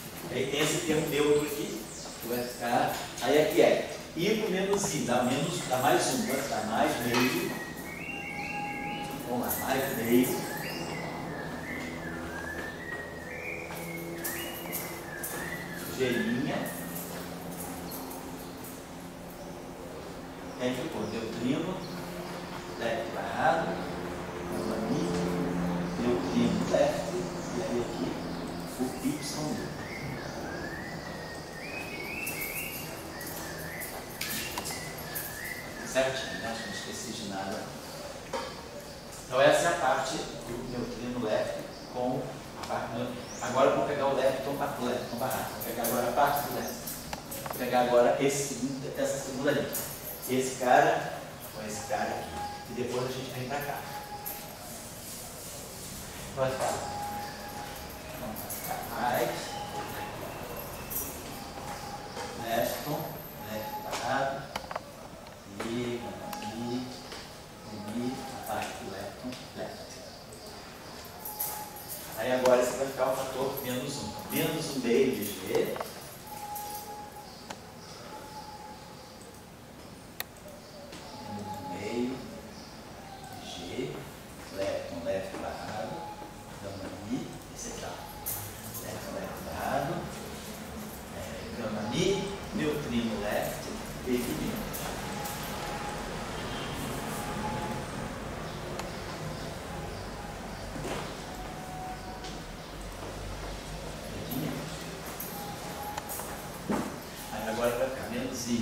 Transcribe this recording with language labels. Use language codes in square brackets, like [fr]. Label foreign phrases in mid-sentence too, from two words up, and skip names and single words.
[pt] Aí tem esse termo neutro aqui, que vai ficar. Aí aqui é I por menos I, dá mais um, vai ficar mais meio. Vamos lá, mais meio. Gelinha. Aí ficou neutrino, left barrado, neutrino left, e aí aqui o Y. Certinho, né? Acho que não esqueci de nada. Então essa é a parte do neutrino left com a parte do... Agora eu vou pegar o left com o left barrado. Vou pegar agora a parte do left. Vou pegar agora essa segunda linha. Esse cara com esse cara aqui. E depois a gente vem pra cá. Vai ficar. Vamos ficar right. Left barrado. E a parte do left. Aí agora esse vai ficar o fator menos 1. Menos 1 meio de G. Left barrado, gama Mi, esse aqui ó, left barrado, gama Mi, neutrino left, equilíbrio. Aí agora vai ficar menos I.